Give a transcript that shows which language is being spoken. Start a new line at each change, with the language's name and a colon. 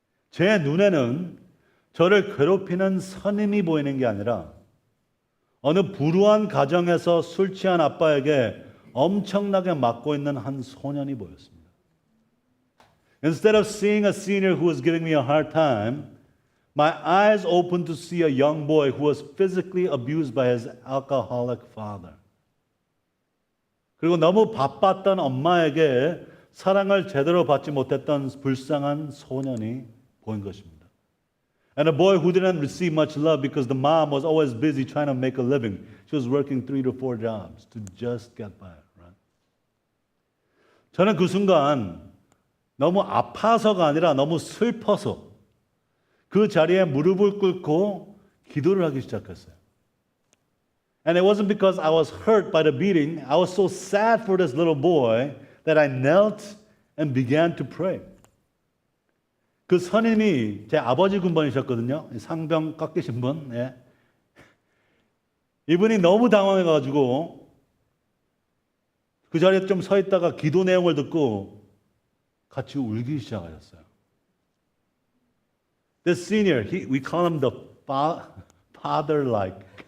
Korean: 제 눈에는 저를 괴롭히는 선임이 보이는 게 아니라 어느 불우한 가정에서 술 취한 아빠에게 엄청나게 맞고 있는 한 소년이 보였습니다.
English: Instead of seeing a senior who was giving me a hard time, my eyes opened to see a young boy who was physically abused by his alcoholic father.
Korean: 그리고 너무 바빴던 엄마에게 사랑을 제대로 받지 못했던 불쌍한 소년이 보인 것입니다.
English: And a boy who didn't receive much love because the mom was always busy trying to make a living. She was working 3 to 4 jobs to just get by. Right?
Korean: 저는 그 순간 너무 아파서가 아니라 너무 슬퍼서 그 자리에 무릎을 꿇고 기도를 하기 시작했어요.
English: And it wasn't because I was hurt by the beating. I was so sad for this little boy that I knelt and began to pray.
Korean: 그 선임이 제 아버지 군번이셨거든요. 상병 깎이신 분. 예. 이분이 너무 당황해가지고 그 자리에 좀 서 있다가 기도 내용을 듣고 같이 울기 시작하셨어요.
English: This senior, we call him the father-like.